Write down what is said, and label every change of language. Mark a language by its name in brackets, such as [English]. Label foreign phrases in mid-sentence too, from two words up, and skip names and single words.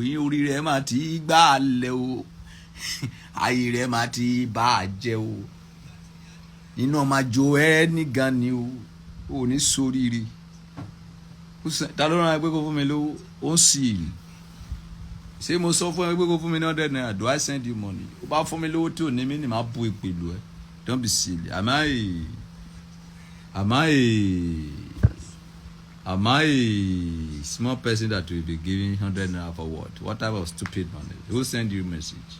[Yoruba] Yé, orí rẹ máa ti gbálẹ̀ o. Ayé rẹ máa ti bàjẹ́ o. Iná máa jó ẹ ní gan ni o. O ò ní ṣoríire. Ó sẹ-, ta ló rán ẹ pé kó fún mi lówó? Ó ń sì rì. Ṣé mo sọ fún ẹ pé kó fún mi ní hundred naira? [English] Do I send you money? [Yoruba] Ó bá fún mi lówó tí ò ní mí ni màá bu ìpè lù ẹ. [English] Don't be silly. Am I, am I, am I a small person that will be giving hundred naira for what? What type of stupid money? Who send you message?